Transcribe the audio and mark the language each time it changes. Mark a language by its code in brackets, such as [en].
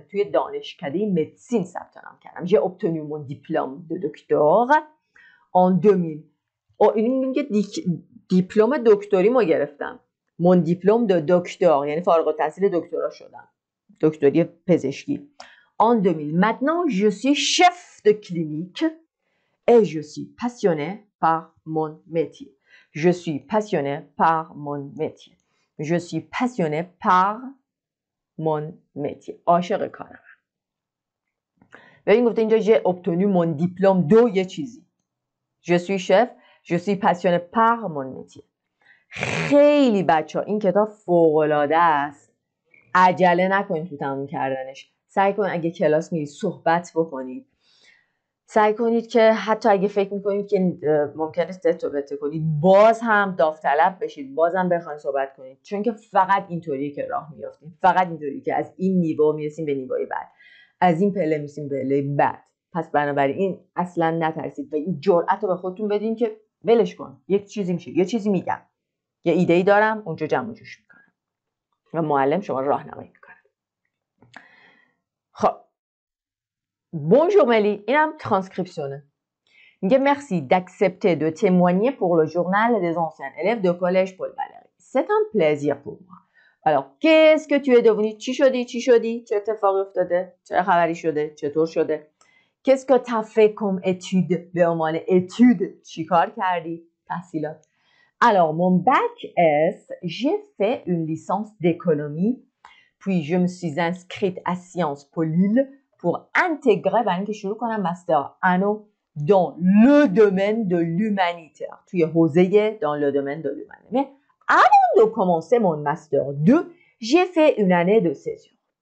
[fa] توی دانشکده مدیسین ثبت نام کردم. [fr] J'ai obtenu mon diplôme de docteur en 2000. [fa] این میگه دیپلم دکتری ما گرفتم. [fr] Mon diplôme de docteur [fa] یعنی فارغ التحصیل دکترا شدم. دکتری پزشکی. En 2000. [fr] Maintenant, je suis chef de clinique et je suis passionnée par mon métier. Je suis passionnée par mon métier. Je suis passionnée par mon métier. [fa] عاشق کارم. ببین گفته اینجا [fr] j'ai obtenu mon diplôme de [fa] یه چیزی. [fr] Je suis chef. Je suis passionnée par mon métier. [fa] خیلی بچه ها این کتاب فوق‌العاده است. عجله نکنید تو تموم کردنش. سعی کنید اگه کلاس میرید صحبت بکنید. سعی کنید که حتی اگه فکر میکنید که ممکنه تت کنید باز هم داوطلب بشید، باز هم بخواید صحبت کنید، چون که فقط اینطوریه که راه میافتیم، فقط اینطوریه که از این نیو میرسیم به نیوی بعد، از این پله میرسیم به پله بعد. پس بنابراین این اصلا نترسید و این جرأت رو به خودتون بدین که ولش کن، یک چیزی میشه، یه چیزی میگم، یه ایده‌ای دارم، اونجا جمع و جوش میکنم و معلم شما راهنمایی میکنه. خب Bonjour Mélie, اینم ترانسکریپشنه. [fr] میگه merci d'accepter de témoigner pour le journal des anciens élèves de collège Paul Valéry. C'est un plaisir pour moi. Alors, qu'est-ce que tu es devenu? [fa] چی شدی؟ چه اتفاقی افتاده؟ چه خبری شده؟ چطور شده؟ [fr] Qu'est-ce que tu as fait comme étude؟ [fa] به عنوان étude چی کار کردی؟ تحصیلات. [fr] Alors, mon bac S, j'ai fait une licence d'économie, puis je me suis inscrite à Sciences Po Lille pour intégrer [fa] برای اینکه شروع کنم مستر انو [fr] dans le domaine de l'humanitaire. [fa] توی حوزه [fr] dans le domaine de l'humanitaire. Mais avant de commencer mon master 2, j'ai fait une année de césure.